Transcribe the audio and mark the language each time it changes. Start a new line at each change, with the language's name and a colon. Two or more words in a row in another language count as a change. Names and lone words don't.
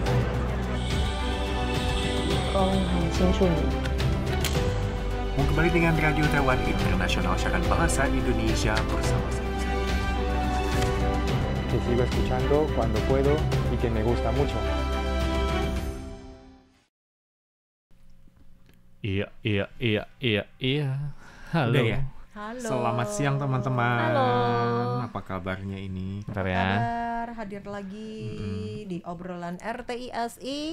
Chinese: 很清楚你。
Indonesian: Kembali dengan Radio Taiwan Internasional, siaran bahasa Indonesia bersama saya.
Spanish: Que sigo escuchando cuando puedo y que me gusta mucho.
Indonesian: Iya. Halo. Udah ya? Halo. Selamat siang teman-teman. Halo. Apa kabarnya ini? Bentar ya. Kabar hadir lagi di obrolan RTISI.